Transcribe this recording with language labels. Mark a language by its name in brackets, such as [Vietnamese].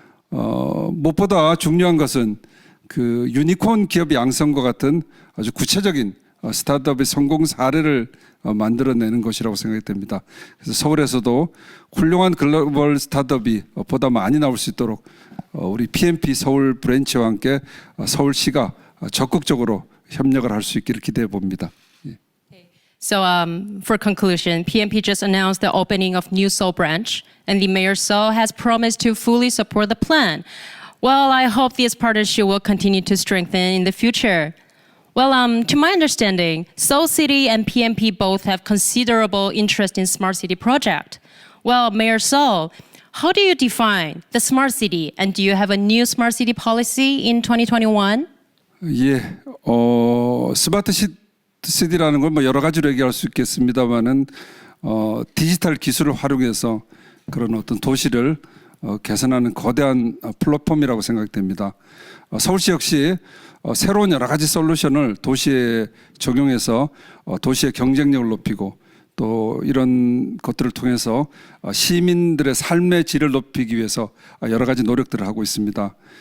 [Korean] 무엇보다 중요한 것은 그 유니콘 기업 양성과 같은 아주 구체적인 스타트업의 성공 사례를 만들어내는 것이라고 생각이 됩니다. 그래서 서울에서도 훌륭한 글로벌 스타트업이 보다 많이 나올 수 있도록 우리 PMP 서울 브랜치와 함께 서울시가 적극적으로 협력을 할 수 있기를 기대해 봅니다. [English] So, for conclusion, PMP just announced the opening of new Seoul branch, and the Mayor Seoul has promised to fully support the plan. Well, I hope this partnership will continue to strengthen in the future. Well, to my understanding, Seoul City and PMP both have considerable interest in smart city project. Well, Mayor Seoul, how do you define the smart city, and do you have a new smart city policy in 2021? [Korean] 예, 스마트 시티라는 건 뭐 여러 가지로 얘기할 수 있겠습니다만은 디지털 기술을 활용해서 그런 어떤 도시를 개선하는 거대한 플랫폼이라고 생각됩니다. 서울시 역시 새로운 여러 가지 솔루션을 도시에 적용해서 도시의 경쟁력을 높이고 또 이런 것들을 통해서 시민들의 삶의 질을 높이기 위해서 여러 가지 노력들을 하고 있습니다.